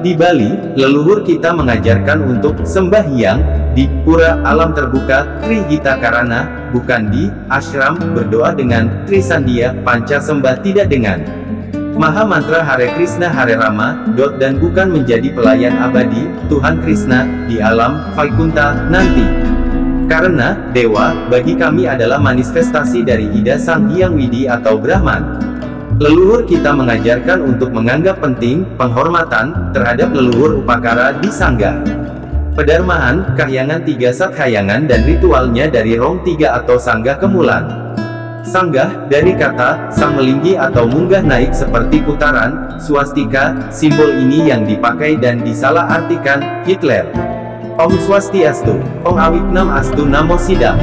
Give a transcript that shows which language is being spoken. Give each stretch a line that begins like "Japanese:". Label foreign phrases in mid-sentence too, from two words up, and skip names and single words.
Indonesian: Di Bali, leluhur kita mengajarkan untuk sembahyang, di pura alam terbuka, Tri Gita Karana, bukan di ashram, berdoa dengan Trisandia, panca sembah tidak dengan Maha Mantra Hare Krishna Hare Rama, dan bukan menjadi pelayan abadi, Tuhan Krishna, di alam, Vaikunta, nanti. Karena, Dewa, bagi kami adalah manifestasi dari Ida Sang Hyang Widi atau Brahman. Leluhur kita mengajarkan untuk menganggap penting, penghormatan, terhadap leluhur upakara di sangga. Pedarmaan, kahyangan tiga satkayangan dan ritualnya dari rong tiga atau sangga kemulan. Sanggah, dari kata, sang melinggi atau munggah naik seperti putaran, swastika, simbol ini yang dipakai dan disalahartikan, Hitler.
Sanskrit: Om Swastiastu, Om Awiknam Astu Namo Sidam.